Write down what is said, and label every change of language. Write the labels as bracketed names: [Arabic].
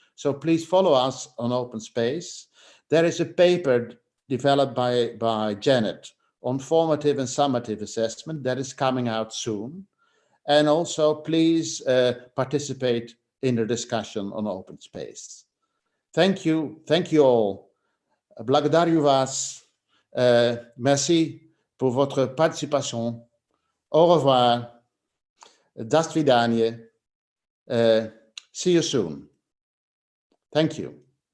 [English] So please follow us on Open Space. There is a paper developed by Janet on formative and summative assessment that is coming out soon. And also please participate in the discussion on Open Space. Thank you all. [Russian] Благодарю вас. [French] Merci pour votre participation. Au revoir. [Russian] До свидания. [English] See you soon. Thank you.